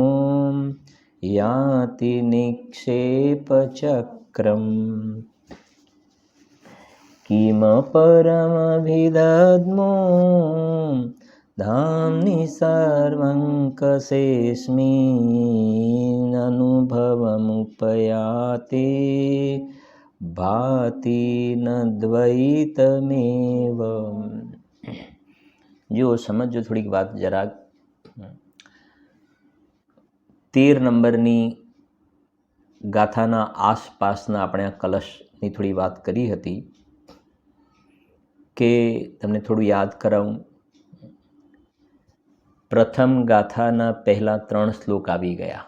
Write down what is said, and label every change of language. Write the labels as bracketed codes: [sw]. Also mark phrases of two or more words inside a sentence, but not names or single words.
[sa] याति निक्षेपचक्रम् किम परमभिदद्मो धाम्नि सर्वङ्कसेऽस्मिन् अनुभवमुपयाते भाति न द्वैतमेव। [gu] જો સમજો થોડીક વાત જરાક 13 નંબરની ગાથાના આસપાસના આપણે આ કલશની થોડી વાત કરી હતી કે તમને થોડું યાદ કરાવું. પ્રથમ ગાથાના પહેલા 3 શ્લોક આવી ગયા.